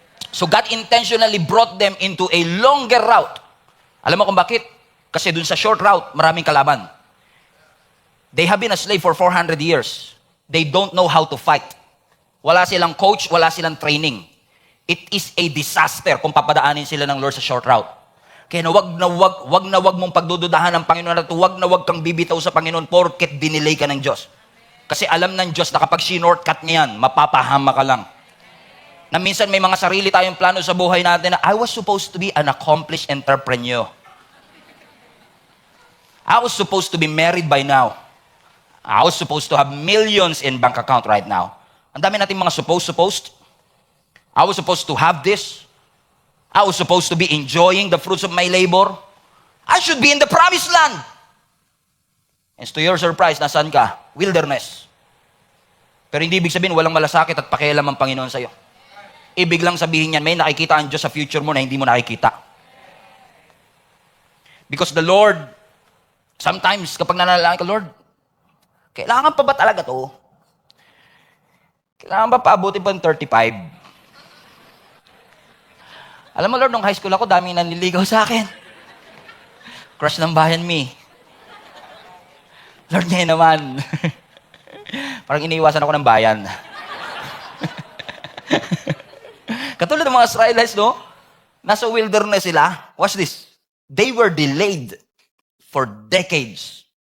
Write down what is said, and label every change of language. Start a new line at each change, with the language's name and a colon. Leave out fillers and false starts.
English: So God intentionally brought them into a longer route.
Filipino: Alam mo kung bakit? Kasi dun sa short route, maraming kalaban.
English: They have been a slave for 400 years. They don't know how to fight.
Filipino: Wala silang coach, wala silang training.
English: It is a disaster
Filipino: kung papadaanin sila ng Lord sa short route. Kaya wag mong pagdududahan ng Panginoon at wag kang bibitaw sa Panginoon porket dinelay ka ng Diyos. Kasi alam ng Diyos na kapag shortcut niya yan, mapapahama ka lang. Na minsan may mga sarili tayong plano sa buhay natin na
English: I was supposed to be an accomplished entrepreneur. I was supposed to be married by now. I was supposed to have millions in bank account right now.
Filipino: Ang dami natin mga supposed.
English: I was supposed to have this. I was supposed to be enjoying the fruits of my labor. I should be in the promised land. And to your surprise,
Filipino: nasaan ka?
English: Wilderness.
Filipino: Pero hindi ibig sabihin walang malasakit at pakialam ang Panginoon sa'yo. Ibig lang sabihin yan, may nakikita ang Diyos sa future mo na hindi mo nakikita.
English: Because the Lord, sometimes
Filipino: kapag nanalangin ka, Lord, kailangan pa ba talaga to? Kailangan ba paabutin pa ng 35? Alam mo, Lord, nung high school ako, daming nanliligaw sa akin. Crush ng bayan, me. Lord, ngayon naman. Parang iniiwasan ako ng bayan. Katulad ng mga Israelites, no? Nasa wilderness sila.
English: Watch this. They were delayed for decades.